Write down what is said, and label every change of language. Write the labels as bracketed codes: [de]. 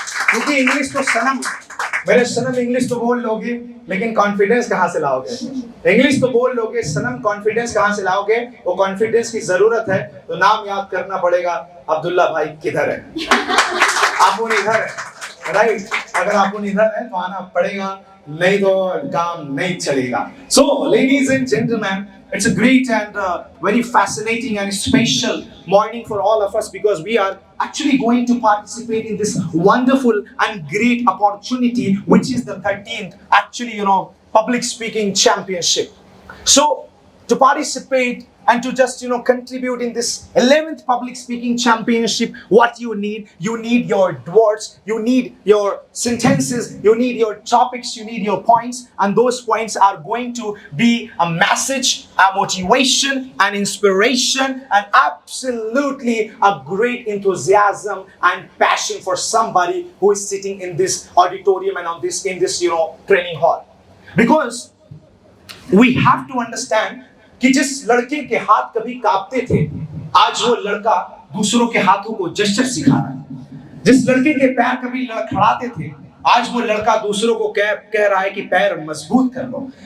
[hi] क्योंकि इंग्लिश तो सनम, मेरे सनम इंग्लिश तो बोल लोगे लेकिन कॉन्फिडेंस कहां से लाओगे? इंग्लिश तो बोल लोगे, सनम कॉन्फिडेंस कहां से लाओगे? वो कॉन्फिडेंस की जरूरत है तो नाम याद करना पड़ेगा, अब्दुल्ला भाई किधर है? आप इधर है, राइट? अगर आप इधर है तो आना पड़ेगा, नहीं तो काम नहीं चलेगा। [en] So, ladies and gentlemen, it's a great and very fascinating and special morning for all of us because we are actually going to participate in this wonderful and great opportunity, which is the 13th, actually, public speaking championship. So, to participate and to just contribute in this 11th public speaking championship, what you need your words, you need your sentences, you need your topics, you need your points, and those points are going to be a message, a motivation, an inspiration, and absolutely a great enthusiasm and passion for somebody who is sitting in this auditorium and in this training hall. Because we have to understand [hi] कि जिस लड़के के हाथ कभी कांपते थे, आज वो लड़का दूसरों के हाथों को जेस्चर सिखा रहा है। जिस लड़के के पैर कभी लड़खड़ाते थे, आज वो लड़का दूसरों को कह रहा है कि पैर मजबूत कर लो।